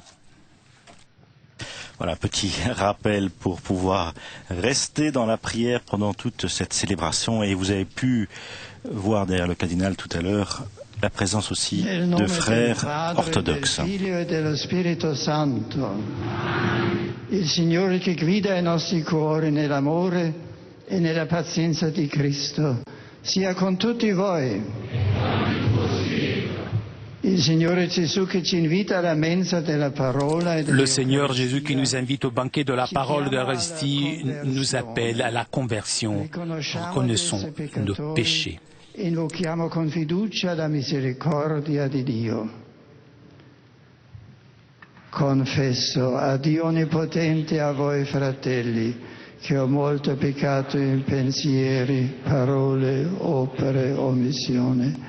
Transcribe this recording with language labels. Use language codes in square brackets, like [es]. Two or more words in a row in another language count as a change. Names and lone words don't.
[fr] Voilà, petit rappel pour pouvoir rester dans la prière pendant toute cette célébration. Et vous avez pu voir derrière le cardinal tout à l'heure la présence aussi de frères orthodoxes. [it] Il Signore che guida i nostri cuori nell'amore e nella pazienza di Cristo sia con tutti voi. Il Signore Gesù che ci invita alla mensa della parola e [fr] Le Seigneur Jésus qui nous invite au banquet de la parole de l'Eucharistie nous appelle à la conversion. Reconnaissons nos péchés. [it] Invochiamo con fiducia la misericordia di Dio. Confesso a Dio Onnipotente e a voi fratelli che ho molto peccato in pensieri, parole, opere, omissione.